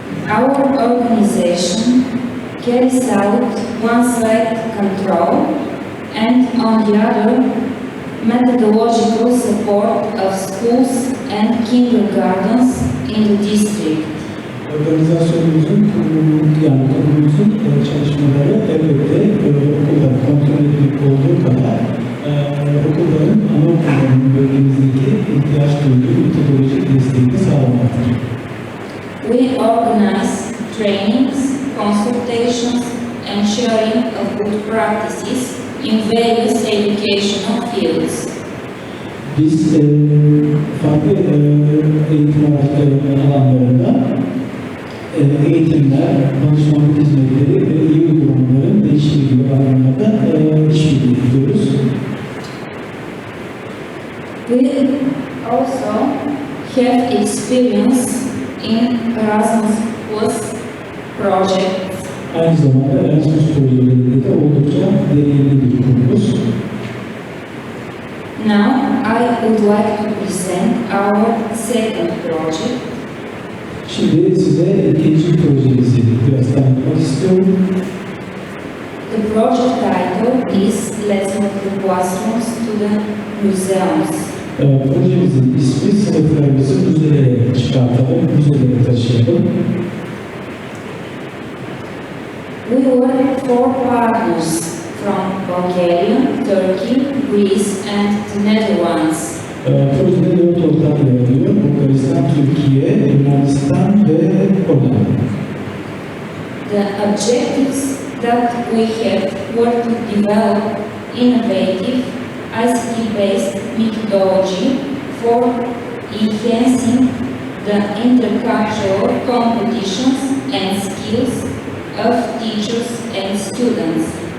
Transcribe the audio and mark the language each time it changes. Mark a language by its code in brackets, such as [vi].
[en] Our organization carries out one side control and on the other methodological support of schools and kindergartens in the district. [tr] Organizasyonumuzun, kurumumuzun çalışmaları elbette okulları kontrol etmek olduğu kadar okulların, anaokullarının bölgemizdeki ihtiyaç duyduğu metodolojik desteği de sağlamaktır. [en] We organize trainings, consultations, and sharing of good practices in various educational fields. [tr] Biz farklı eğitim alanlarında eğitimler, danışmanlık hizmetleri ve iyi uygulamaların değişimi gibi alanlarda işbirliği yapıyoruz. [en] We also have experience in Erasmus Plus projects. [tr] Aynı zamanda Erasmus projelerinde de oldukça deneyimli bir kurumuz. [en] Now I would like to present our second project. [tr] Şimdi size ikinci projemizi biraz tanıtmak istiyorum. [en] The project title is Let's Move the Classrooms to the Museums. [tr] Projemizin ismi sınıflarımızı müzelere çıkartalım, müzelere taşıyalım. [en] We were 4 partners from Bulgaria, Turkey, Greece and the Netherlands. [tr] Projede 4 ortak yer alıyor. Bulgaristan, Türkiye, Yunanistan ve Hollanda. [en] The objectives that we had were to develop innovative ICT-based methodology for enhancing the intercultural competitions and skills of teachers and students.